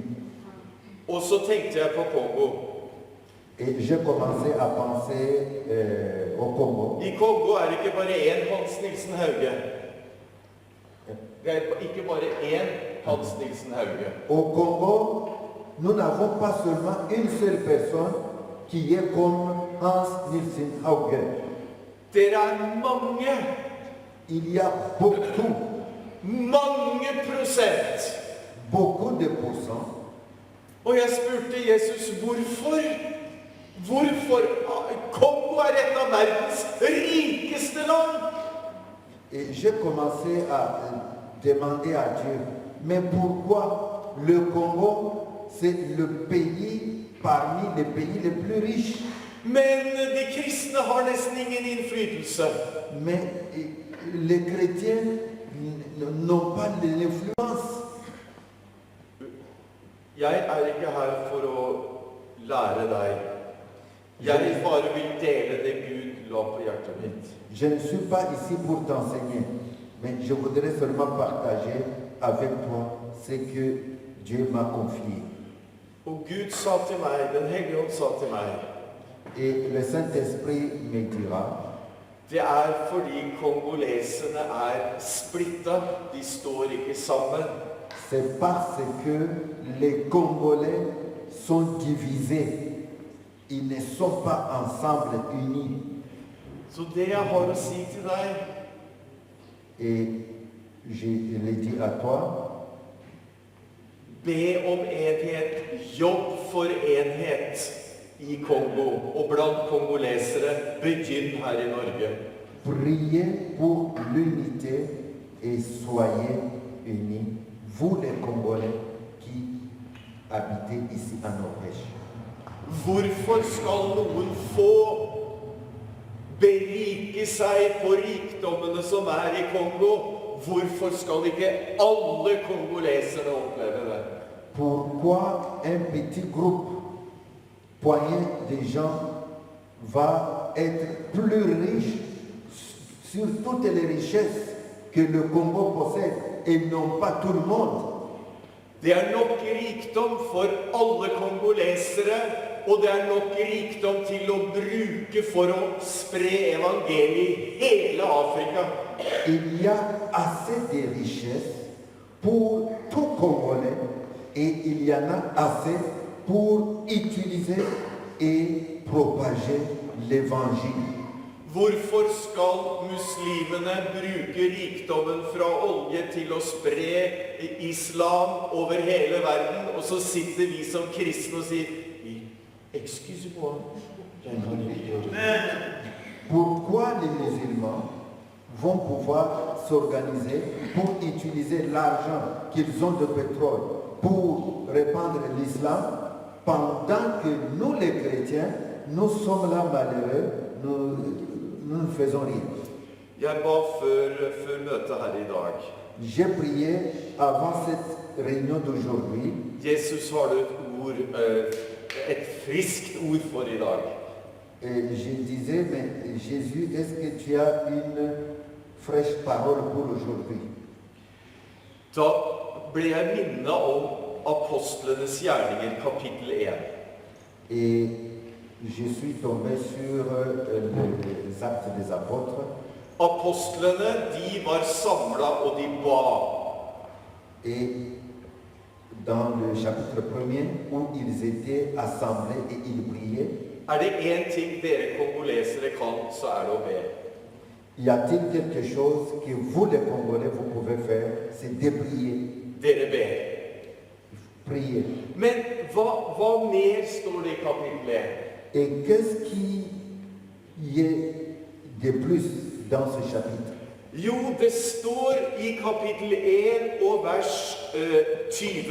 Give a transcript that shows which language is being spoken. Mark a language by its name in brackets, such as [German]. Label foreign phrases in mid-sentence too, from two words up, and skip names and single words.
[Norwegian] Og så tenkte jeg på Kongo. [French] Et j'ai commencé à penser au Congo. [Norwegian] I Kongo ikke bare én Hans Nilsen Hauge. Det ikke bare én Hans Nilsen Hauge. [French] Au Congo, nous n'avons pas seulement une seule personne qui est comme Hans Nilsen Hauge. [Norwegian] Dere mange. [French] Il y a beaucoup, [Norwegian] Mange prosent. [French] beaucoup de pourcents. [Norwegian] Og jeg spurte Jesus hvorfor. Hvorfor? Kongo et av verdens rikeste land. [French] Et j'ai commencé à demander à Dieu, mais pourquoi le Congo, c'est le pays parmi les pays les plus riches? [Norwegian] Men de kristne har nesten ingen innflytelse. [French] Mais les chrétiens n'ont pas l'influence. [Norwegian] Jeg ikke her for å lære deg. Jeg bare vil dele det Gud la på hjertet mitt. [French] Je ne suis pas ici pour t'enseigner, mais je voudrais seulement partager avec toi ce que Dieu m'a confié. [Norwegian] Og Gud sa til meg, Den hellige ånd sa til meg, [French] Et le Saint-Esprit me dira, [Norwegian] det fordi kongoleserne splitta, de står ikke sammen. [French] c'est parce que les Congolais sont divisés. Ils ne sont pas ensemble unis. [Norwegian] Så det jeg har å si til deg, [French] Et je l'ai dit à toi, [Norwegian] be om enhet, jobb for enhet i Kongo, og blant kongolesere, begynn her i Norge. [French] priez pour l'unité et soyez unis, vous les Congolais qui habitez ici en Norvège. [Norwegian] Hvorfor skal noen få berike seg på rikdommene som i Kongo? Hvorfor skal ikke alle kongolesere oppleve det? [French] Pourquoi un petit groupe, poignée de gens, va être plus riche sur toutes les richesses que le Congo possède et non pas tout le monde? [Norwegian] Det nok rikdom for alle kongolesere, og det nok rikdom til å bruke for å spre evangeliet i hele Afrika. [French] Il y a assez de richesses pour tout Congolais et il y en a assez pour utiliser et propager l'évangile. [Norwegian] Hvorfor skal muslimene bruke rikdommen fra olje til å spre islam over hele verden, og så sitter vi som kristne og sier, [French] excuse moi, [Norwegian] jeg kan ikke gjøre det. [French] pourquoi les musulmans vont pouvoir s'organiser pour utiliser l'argent qu'ils ont de pétrole pour répandre l'islam, pendant que nous les chrétiens, nous sommes là malheureux, nous ne faisons rien. [Norwegian] Jeg ba før møtet her i dag. [French] J'ai prié avant cette réunion d'aujourd'hui. [Norwegian] Jesus, har du et friskt ord for i dag? [French] Et je disais, mais Jésus, est-ce que tu as une fraîche parole pour aujourd'hui? [Norwegian] Da ble jeg minnet om Apostlenes gjerninger, kapittel 1. [French] Et je suis tombé sur les actes des apôtres. [Norwegian] Apostlene, de var samla og de ba. [French] Et dans le chapitre 1er, où ils étaient assemblés et ils priaient, [Norwegian] Det en ting dere kongolesere kan, så det å be. [French] y a-t-il quelque chose que vous les Congolais vous pouvez faire? C'est de prier. [Norwegian] Dere ber. [French] Prier. [Norwegian] Men hva mer står det i kapittel 1? [French] Et qu'est-ce qui y est de plus dans ce chapitre? [Norwegian] Jo, det står i kapittel 1 og vers 20.